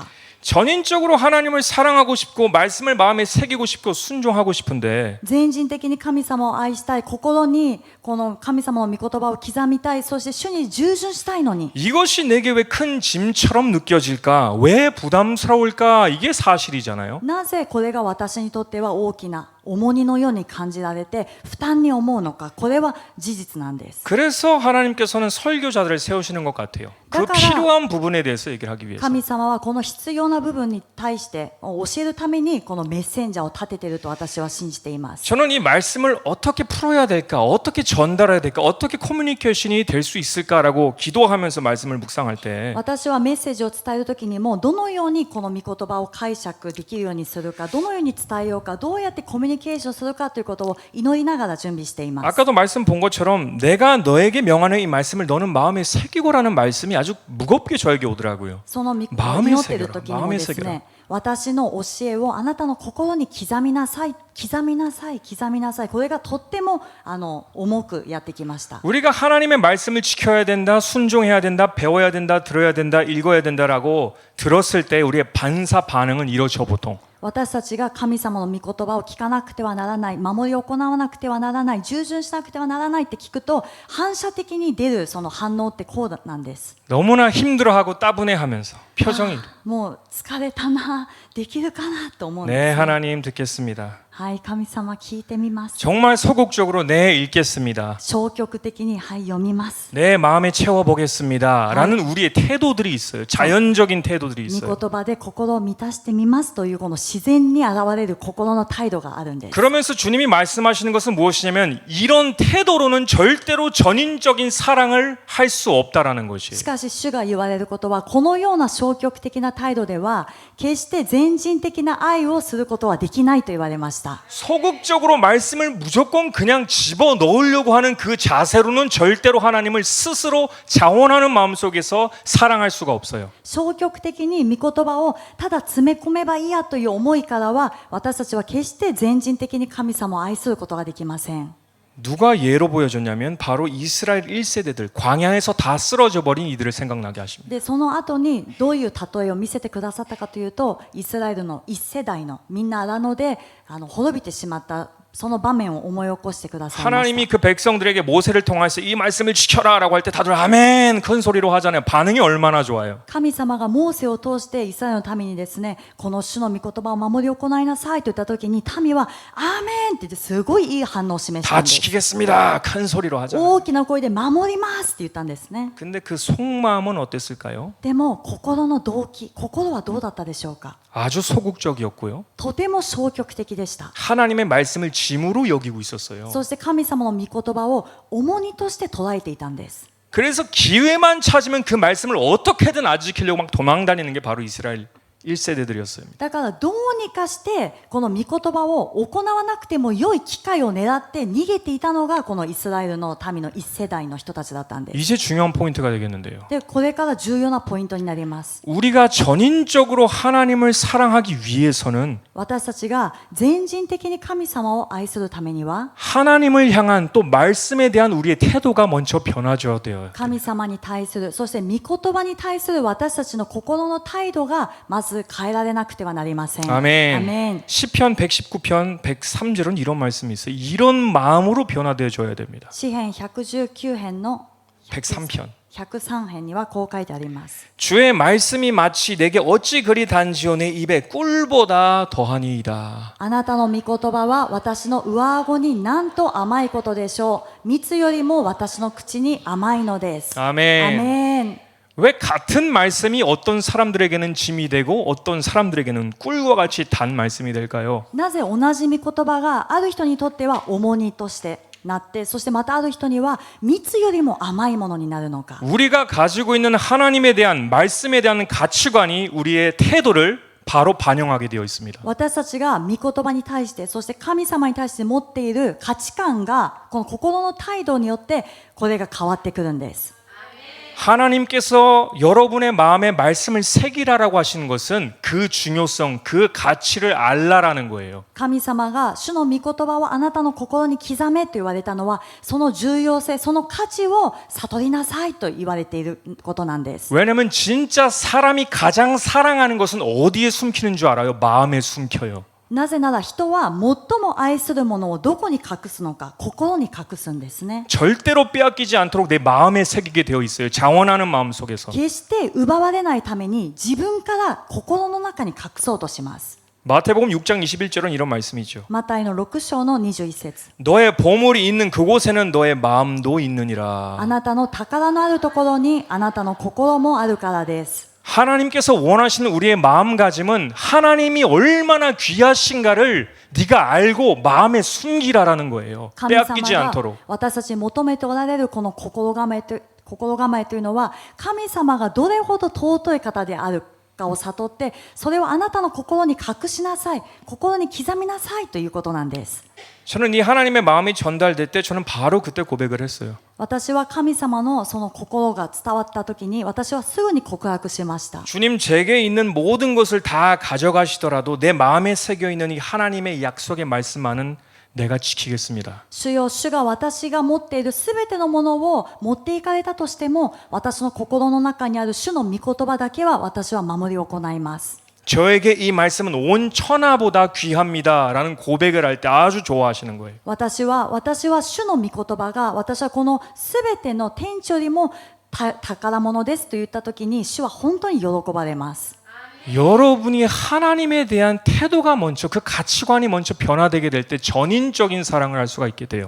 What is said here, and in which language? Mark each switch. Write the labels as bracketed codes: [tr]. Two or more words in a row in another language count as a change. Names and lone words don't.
[ko] 전인적으로 하나님을 사랑하고 싶고 말씀을 마음에 새기고 싶고 순종하고 싶은데 [ja] 全人的に神様を愛したい、心にこの神様の御言葉を刻みたい、そして主に従順したいのに [ko] 이것이 내게 왜 큰 짐처럼 느껴질까? 왜 부담스러울까? 이게 사실이잖아요. [ja] なぜこれが私にとっては大きな重荷のように感じられて負担に思うのか、これは事実なんです。 [ko] 그래서 하나님께서는 설교자들을 세우시는 것 같아요. 그 그러니까 필요한 부분에 대해서 얘기를 하기 위해서. [ja] 神様はこの必要な部分に対して教えるためにこのメッセンジャーを立てていると私は信じています。 [ko] 저는 이 말씀을 어떻게 풀어야 될까, 어떻게 전달해야 될까, 어떻게 커뮤니케이션이 될 수 있을까라고 기도하면서 말씀을 묵상할 때 [ja] 私はメッセージを伝えるときにもどのようにこの御言葉を解釈できるようにするか、どのように伝えようか、どうやってコミュニケーションするかということを祈りながら準備しています。 [ko] 아까도 말씀 본 것처럼 내가 너에게 명하는 이 말씀을 너는 마음에 새기고라는 말씀이 아주 무겁게 저에게 오더라고요. [ja] その御言葉を [ko] 마음에 [ja] 祈っているときにもです [ko] 새겨라. [ja] ね、私の教えをあなたの心に刻みなさい、刻みなさい、刻みなさい、これがとっても重くやってきました。 [ko] 우리가 하나님의 말씀을 지켜야 된다, 순종해야 된다, 배워야 된다, 들어야 된다, 읽어야 된다라고 들었을 때 우리의 반사 반응은 이러죠 보통. [ja] 私たちが神様の御言葉を聞かなくてはならない、守り行わなくてはならない、従順しなくてはならないって聞くと反射的に出るその反応ってこうなんです。 [ko] 너무나 힘들어하고 따분해하면서 표정이 [ja] もう疲れたな、できるかなと思うん [ko] 네 [ja] です、 [ko] 하나님 듣겠습니다. [ja] はい、神様聞いてみます。 [ko] 정말 소극적으로 네 읽겠습니다. [ja] 消極的にはい読みます。 [ko] 내 마음에 채워보겠습니다 라는 우리의 태도들이 있어요. 자연적인 태도들이 [ja] 御 [ko] 있어요. [ja] 言葉で心を満たしてみますというこの自然に現れる心の態度があるんです。 [ko] 그러면서 주님이 말씀하시는 것은 무엇이냐면 이런 태도로는 절대로 전인적인 사랑을 할 수 없다라는 [ja] し [ko] 것이에요. [ja] かし主が言われることは、このような消極的な態度では決して全人的な愛をすることはできないと言われました。 [ko] 소극적으로 말씀을 무조건 그냥 집어넣으려고 하는 그 자세로는 절대로 하나님을 스스로 자원하는 마음속에서 사랑할 수가 없어요. [ja] 消極的に御言葉をただ詰め込めばいいやという思いからは、私たちは決して全人的に神様を愛することができません。 [ko] 누가 예로 보여줬냐면 바로 이스라엘 1세대들 광야에서 다 쓰러져 버린 이들을 생각나게 하십니다. [ja] でその後にどういう例えを見せてくださったかというと、イスラエルの一世代のみんな荒野で滅びてしまったその場面を思い起こしてくださいました。 [ko] 하나님이 그 백성들에게 모세를 통해서 이 말씀을 지켜라라고 할 때 다들 아멘 큰 소리로 하잖아요. 반응이 얼마나 좋아요. [ja] 神様がモーセを通してイスラエルの民にですね、この主の御言葉を守り行いなさいと言った時に、民はアーメンって言ってすごいいい反応を示した [ko] 다 [ja] んです。 [ko] 지키겠습니다. 큰 소리로 하잖아요. [ja] 大きな声で守りますって言ったんですね。 [ko] 근데 그 속마음은 어땠을까요? [ja] でも心の動機、心はどうだったでしょうか。 [ko] 아주 소극적이었고요. [ja] とても消極的でした。 [ko] 하나님의 말씀을 짐으로 여기고 있었어요. [ja] そして神様の御言葉を重荷として捉えていたんです。 [ko] 그래서 기회만 찾으면 그 말씀을 어떻게든 안 지키려고 막 도망다니는 게 바로 이스라엘 1세대들이었어요. [ja] だからどうにかしてこの御言葉を行わなくても良い機会を狙って逃げていたのがこのイスラエルの民の一世代の人たちだったんです。 [ko] 이제 중요한 포인트가 되겠는데요. [ja] でこれから重要なポイントになります。 [ko] 우리가 전인적으로 하나님을 사랑하기 위해서는 [ja] 私たちが全人的に神様を愛するためには [ko] 하나님을 향한 또 말씀에 대한 우리의 태도가 먼저 변화줘야 돼요. [ja] 神様に対する、そして御言葉に対する私たちの心の態度がまず変えられなくてはなりません。 [ko] 아멘. [ja] アメン。 [ko] 시편 119편 103절은 이런 말씀이 있어요. 이런 마음으로 변화되어 줘야 됩니다. [ja] 詩編119編の [ko] 103편. [ja] 103編にはこう書いてあります。 [ko] 주의 말씀이 마치 내게 어찌 그리 단지요 내 입에 꿀보다 더하니이다. [ja] あなたの御言葉は私の上顎になんと甘いことでしょう。蜜よりも私の口に甘いのです。 [ko] 아멘. [ja] アメン。 [ko] 왜 같은 말씀이 어떤 사람들에게는 짐이 되고 어떤 사람들에게는 꿀과 같이 단 말씀이 될까요? [ja] なぜ同じ御言葉がある人にとっては重荷としてなって、そしてまたある人には蜜よりも甘いものになるのか。 [ko] 우리가 가지고 있는 하나님에 대한 말씀에 대한 가치관이 우리의 태도를 바로 반영하게 되어 있습니다. [ja] 私たちが御言葉に対して、そして神様に対して持っている価値観がこの心の態度によってこれが変わってくるんです。 [ko] 하나님께서 여러분의 마음에 말씀을 새기라라고 하시는 것은 그 중요성, 그 가치를 알라라는 거예요. [ja] 神様が主の御言葉をあなたの心に刻めと言われたのは、その重要性、その価値を悟りなさいと言われていることなんです。 [ko] 왜냐하면 진짜 사람이 가장 사랑하는 것은 어디에 숨기는 줄 알아요? 마음에 숨겨요. [ja] なぜなら人は最も愛するものをどこに隠すのか、心に隠すんですね。 [ko] 절대로 빼앗기지 않도록 내 마음에 새기게 되어 있어요. 자원하는 마음 속에서. [ja] 決して奪われないために自分から心の中に隠そうとします。 [ko] 마태복음 6장 21절은 이런 말씀이 있죠. [ja] マタイの6章の21節 [ko] 너의 보물이 있는 그곳에는 너의 마음도 있느니라. [ja] あなたの宝のあるところにあなたの心もあるからです。 [ko] 하나님께서 원하시는 우리의 마음가짐은 하나님이 얼마나 귀하신가를 네가 알고 마음에 숨기라라는 거예요. [ja] 神様 [ko] 빼앗기지 [ja] が [ko] 않도록. [ja] 私たちに求めておられるこの心構えというのは、神様がどれほど尊い方であるかを悟って、それをあなたの心に隠しなさい、心に刻みなさいということなんです。 [ko] 저는 이 하나님의 마음이 전달될 때 저는 바로 그때 고백을 했어요. [ja] 私は神様のその心が伝わった時に、私はすぐに告白しました。 [ko] 주님 제게 있는 모든 것을 다 가져가시더라도 내 마음에 새겨 있는 이 하나님의 약속의 말씀만은 내가 지키겠습니다. [ja] 主よ、主が私が持っているすべてのものを持っていかれたとしても、私の心の中にある主の御言葉だけは私は守り行います。 [ko] 저에게 이 말씀은 온 천하보다 귀합니다라는 고백을 할 때 아주 좋아하시는 거예요. [ja] 私は主の御言葉が、私はこのすべての天地よりも宝物ですと言ったときに、主は本当に喜ばれます。 [ko] 여러분이 하나님에 대한 태도가 먼저 그 가치관이 먼저 변화되게 될 때 전인적인 사랑을 할 수가 있게 돼요.